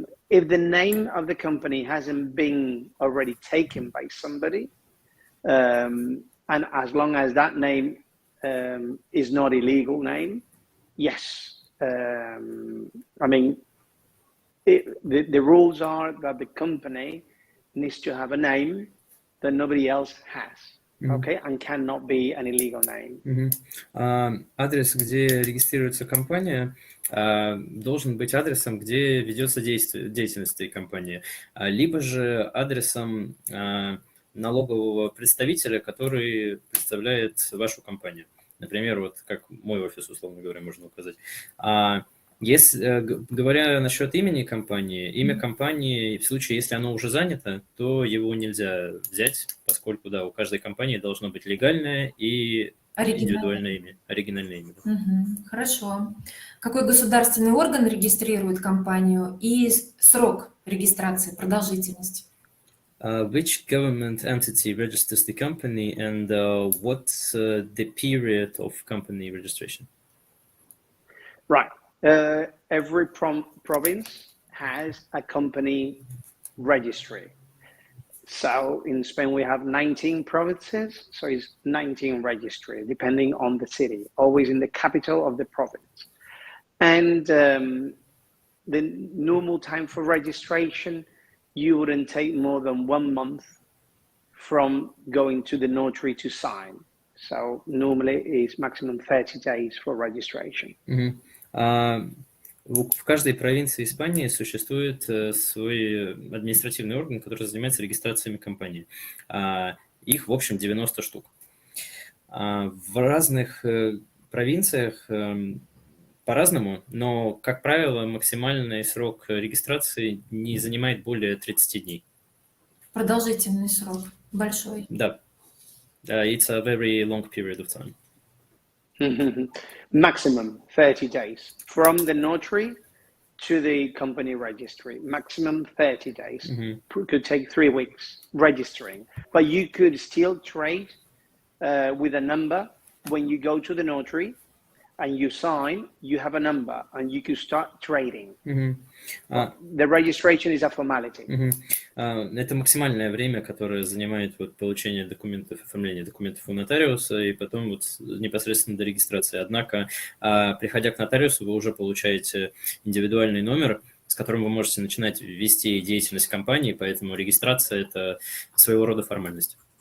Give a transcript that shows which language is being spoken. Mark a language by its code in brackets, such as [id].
[en] If the name of the company hasn't been already taken by somebody, and as long as that name is not illegal name, yes. I mean, the rules are that the company needs to have a name that nobody else has, okay, and cannot be an illegal name. [ru] Адрес, где регистрируется компания, должен быть адресом, где ведется деятельность этой компании, либо же адресом налогового представителя, который представляет вашу компанию. Например, вот как мой офис, условно говоря, можно указать. Если, говоря насчет имени компании, имя компании, в случае, если оно уже занято, то его нельзя взять, поскольку, да, у каждой компании должно быть легальное и индивидуальное имя, оригинальное имя. Хорошо. Какой государственный орган регистрирует компанию и срок регистрации, продолжительность? [en] Which government entity registers the company and what's the period of company registration? Right. Every province has a company registry. So in Spain, we have 19 provinces. So it's 19 registry, depending on the city, always in the capital of the province. And the normal time for registration, you wouldn't take more than 1 month from going to the notary to sign. So normally it's maximum 30 days for registration. [ru] В каждой провинции Испании существует свой административный орган, который занимается регистрациями компании. Их, в общем, 90 штук. В разных провинциях по-разному, но, как правило, максимальный срок регистрации не занимает более 30 дней. Продолжительный срок, большой. Да. [en] It's a very long period of time. Maximum 30 days from the notary to the company registry. Maximum 30 days. Could take 3 weeks registering, but you could still trade with a number. When you go to the notary and you sign, you have a number and you could start trading. The registration is a formality. [ru] Это максимальное время, которое занимает вот получение документов, оформление документов у нотариуса и потом вот непосредственно до регистрации. Однако, приходя к нотариусу, вы уже получаете индивидуальный номер, с которым вы можете начинать вести деятельность компании, поэтому регистрация – это своего рода формальность.